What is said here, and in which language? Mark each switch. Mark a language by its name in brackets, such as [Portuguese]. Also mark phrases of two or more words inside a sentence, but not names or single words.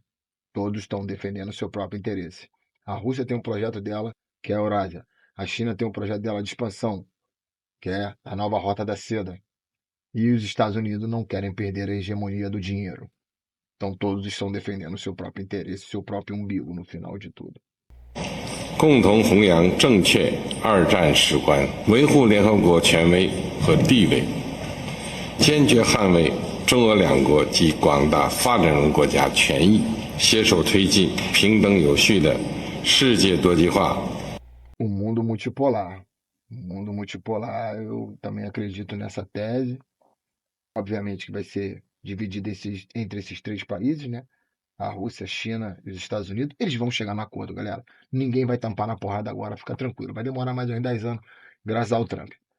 [Portuguese] Todos estão defendendo o seu próprio interesse. A Rússia tem um projeto dela, que é a Eurásia. A China tem um projeto dela de expansão, que é a nova Rota da Seda. E os Estados Unidos não querem perder a hegemonia do dinheiro. Então todos estão defendendo o seu próprio interesse, o seu próprio umbigo no final de tudo. [Chinese] 共同弘扬正确二战史观，维护联合国权威和地位，坚决捍卫中俄两国及广大发展中国家权益，携手推进平等有序的世界多极化。 [Portuguese] O mundo multipolar. O mundo multipolar, eu também acredito nessa tese. Obviamente que vai ser dividido entre esses três países, né? A Rússia, a China e os Estados Unidos. Eles vão chegar no acordo, galera. Ninguém vai tampar na porrada agora, fica tranquilo. Vai demorar mais uns 10 anos, graças ao Trump.